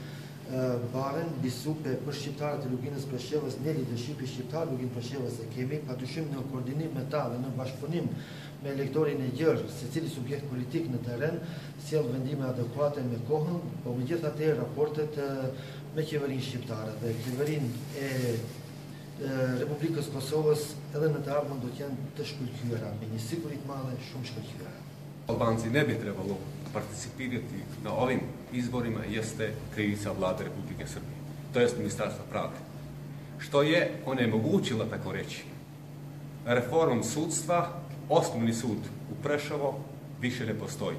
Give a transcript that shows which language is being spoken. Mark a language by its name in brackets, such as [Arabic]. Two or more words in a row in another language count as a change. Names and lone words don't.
[Albanian] baren bisupe për shqiptarët e Luginës Preshevës, ne leadershipi shqiptar Lugin Preshevës e kemi, padyshim në koordinim me ta dhe në bashkëpunim me elektorin e gjerë, secili subjekt politik në terren, sjell vendime adekuate me kohën, por megjithatë raportet me qeverinë shqiptare dhe qeverinë e Republikës Kosovës edhe në të ardhmen do të jenë të shkëlqyera, me një siguri të madhe, shumë shkëlqyera. [Serbian] Albanci ne bi trebalo participirati na ovim izborima jeste krivica vlade Republike Srbije, to jest Ministarstva pravde, što je onemogućila, tako reći, reformom sudstva. Osnovni sud u Preševo više ne postoji.